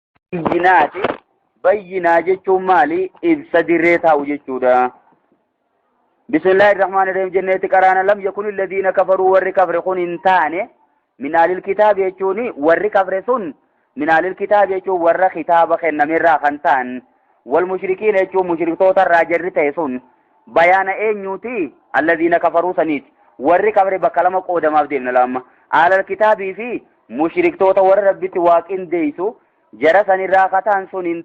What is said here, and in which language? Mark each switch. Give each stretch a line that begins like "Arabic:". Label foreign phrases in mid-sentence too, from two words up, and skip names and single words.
Oromo: bayyinaati bayyinaa jechuun maali ibsa dirree taa'u jechuudha.
Arabic: بسم الله الرحمن الرحيم
Oromo: jenneeti qaraana
Arabic: لم يكن الذين كفروا
Oromo: warri kafre kun hin taane
Arabic: من أهل الكتاب
Oromo: jechuun warri kafre sun
Arabic: من أهل الكتاب
Oromo: jechuun warra kitaaba kennamerraa kan ta'an
Arabic: والمشركين
Oromo: jechuun mushriktoota irraa jarri ta'e sun bayaana eenyuuti
Arabic: الذين كفروا
Oromo: saniiti warri kafre bakka lama qoodamaaf deemna lamma alal kitaabii fi mushriktoota warra rabbitti waaqindeessu jara sanirraa kataan sun hin